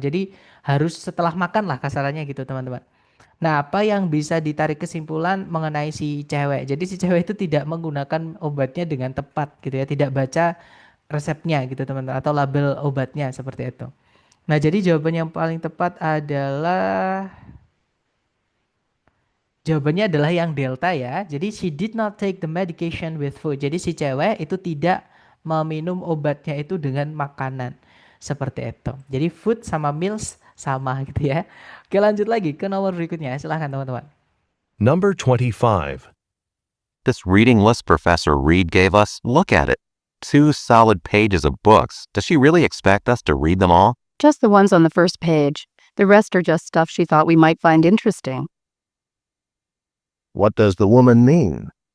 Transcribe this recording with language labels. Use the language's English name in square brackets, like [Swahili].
[Indonesian] Jadi harus setelah makan lah kasarannya gitu teman-teman. Nah, apa yang bisa ditarik kesimpulan mengenai si cewek? Jadi si cewek itu tidak menggunakan obatnya dengan tepat gitu ya, tidak baca resepnya gitu teman-teman atau label obatnya seperti itu. Nah, jadi jawaban yang paling tepat adalah yang delta ya. [English] Jadi she did not take the medication with food. [Indonesian] Jadi si cewek itu tidak meminum obatnya itu dengan makanan. Seperti itu. Jadi food sama meals sama gitu ya. Oke, lanjut lagi ke nomor berikutnya. Silahkan teman-teman. [English] Number 25. This reading list Professor Reed gave us, look at it. 2 solid pages of books. Does she really expect us to read them all? Just the ones on the first page. The rest are just stuff she thought we might find interesting. What does the woman mean?